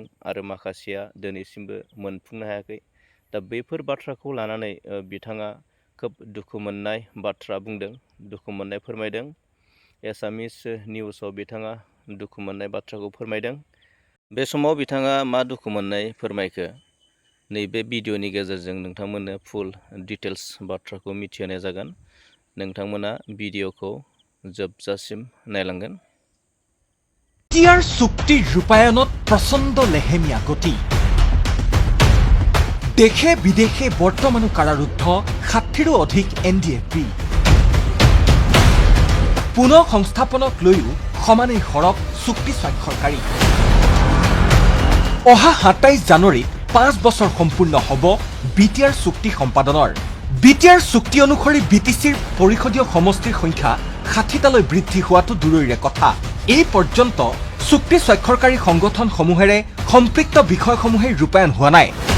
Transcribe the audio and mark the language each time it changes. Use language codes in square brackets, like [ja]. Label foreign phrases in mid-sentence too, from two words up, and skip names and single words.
[brx] आरो माखासेया दिनैसिमबो मोनफुंनो हायाखै दा बेफोर बाथ्राखौ लानानै बिथाङा खोब दुखु मोननाय बाथ्रा बुंदों दुखु मोननाय फोरमायदों एसामिस निउसाव बिथाङा दुखु मोननाय बाथ्राखौ फोरमायदों बे समाव बिथाङा मा दुखु मोननाय फोरमायखो नैबे भिडिअनि गेजेरजों नोंथांमोननो [en] full details [brx] बाथ्राखौ मिथिहोनाय जागोन नोंथांमोना भिडिअखौ जोबजासिम नायलांगोन [as] BTR চুক্তিৰ ৰূপায়ণত প্ৰচণ্ড লেহেমীয়া গতি দেশে বিদেশে বৰ্তমানো কাৰাৰুদ্ধ 60ৰো অধিক এনডিএফবি পুনৰ সংস্থাপনক লৈও সমানেই সৰব চুক্তি স্বাক্ষৰকাৰী অহা 27 জানুৱাৰীত 5 বছৰ সম্পূৰ্ণ হ'ব BTR চুক্তি সম্পাদনৰ BTR চুক্তি অনুসৰি BTCৰ পৰিষদীয় সমষ্টিৰ সংখ্যা 60টালৈ বৃদ্ধি হোৱাটো দূৰৈৰে কথা এই পৰ্যন্ত চুক্তি স্বাক্ষৰকাৰী সংগঠনসমূহেৰে সম্পৃক্ত বিষয়সমূহে ৰূপায়ণ হোৱা নাই